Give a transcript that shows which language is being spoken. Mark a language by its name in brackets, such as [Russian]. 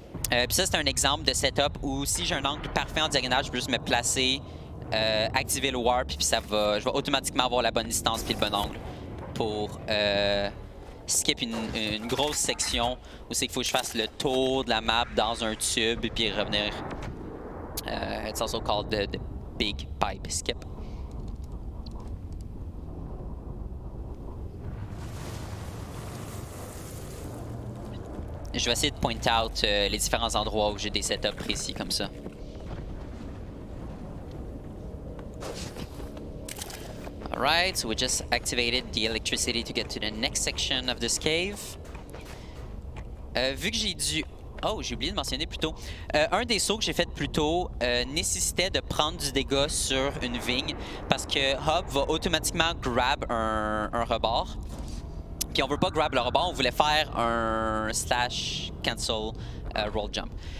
[French] Puis ça c'est un exemple de setup où si j'ai un angle parfait en diagonale, je peux juste me placer, activer le warp puis je vais automatiquement avoir la bonne distance puis le bon angle pour skip une grosse section où c'est qu'il faut que je fasse le tour de la map dans un tube puis revenir. [English] It's also called the big pipe skip. [French] Je vais essayer de [English] point out [French] les différents endroits où j'ai des setups précis comme ça. [English] Alright, so we just activated the electricity to get to the next section of this cave. [French] Vu que j'ai dû... Oh, j'ai oublié de mentionner plus tôt. Un des sauts que j'ai fait plus tôt nécessitait de prendre du dégât sur une vigne parce que Hub va automatiquement grab un rebord. Puis on veut pas grab le rebord, on voulait faire un slash cancel roll jump.